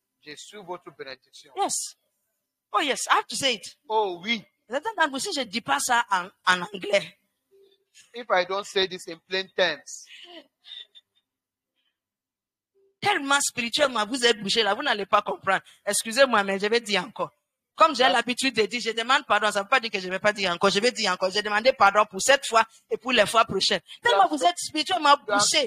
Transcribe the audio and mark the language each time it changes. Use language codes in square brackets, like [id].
[fr] Je suis votre bénédiction. [en] Yes. Oh yes, I have to say it. [fr] Oh oui. Si je ne dis pas ça en anglais. [en] If I don't say this in plain terms. [fr] Tellement spirituellement, vous êtes bouché là, vous n'allez pas comprendre. Excusez-moi, mais je vais dire encore. Comme j'ai l'habitude de dire, je demande pardon, ça ne veut pas dire que je ne vais pas dire encore, je vais dire encore. J'ai demandé pardon pour cette fois et pour les fois prochaines. Tellement vous êtes spirituellement bouché.